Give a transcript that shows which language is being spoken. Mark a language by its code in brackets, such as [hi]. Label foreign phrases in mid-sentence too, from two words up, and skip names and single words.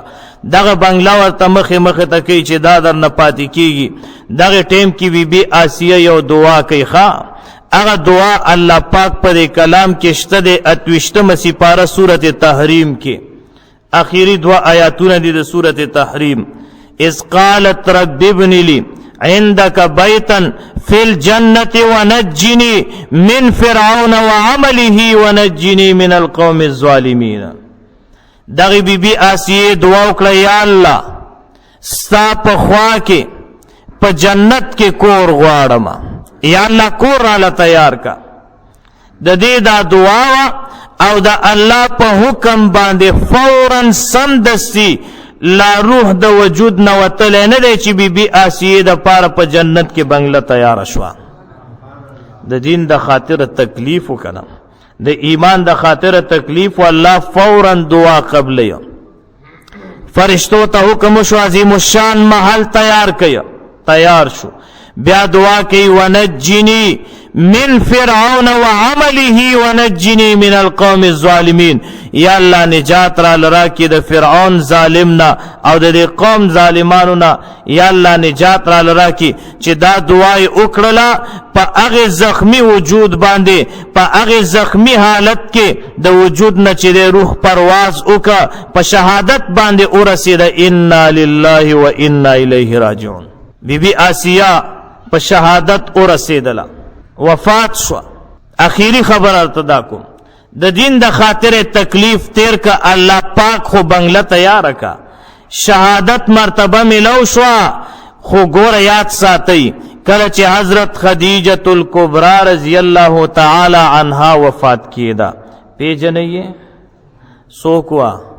[ps] دغه بنګله ورته مخې ته کوي چې دا در نه پاتې کیږي. دغه ټیم کې بیبي آسیه یو دعا کوي. هغه دعا الله پاک پر کلام کې شته د 28مه سپاره سورۃ تحریم کې اخیری دوا آیاتونه دي د سورۃ تحریم. [ar] اذ قالت رب ابن لي عندك بيتا في الجنة ونجني من فرعون وعمله ونجني من القوم الظالمين. [ps] دغه بیبي آسیه دعا وکړه یا الله ستا په خوا کې په جنت کې کور غواړم، یا الله کور را تیار کا. د دې دا دعا او د الله په حکم باندې فورا سمدستی لا روح د وجود نه وتلی نه دی چې بیبي آسیه د پاره په جنت کې بنګله تیاره شوه. د دین د خاطر تکلیف وکړه، د ایمان د خاطر تکلیف، والله فورا دعا قبلی. فرشتو ته حکم وشو عظیم الشان محل تیار کړه، تیار شو. بیا دعا کوي [ar] ونجنی من فرعون وعمله ونجنی من القوم الظالمین. [ps] یا الله نجات را لرا کی د فرعون ظالمنا او د قوم ظالمانو نه، یا الله نجات را لرا کی چې دا دعای وکړه په هغه زخمی وجود باندې، په هغه زخمی حالت کې د وجود نه چې د روح پرواز وکړه په شهادت باندې ورسېده. [ar] انا لله و انا الیه راجعون. [ps] بیبي آسیه په شهادت ورسېدله، وفات شو. اخیری خبر ارتدا کوم، د دین د خاطر تکلیف تیر کا الله پاک خو بنگله تیار کا، شهادت مرتبه ملو شو. خو ګور یاد ساتي کله چې حضرت خدیجه الکبرى [ar] رضی الله تعالی عنها [ps] وفات کیدا، پیژنې څوک وا؟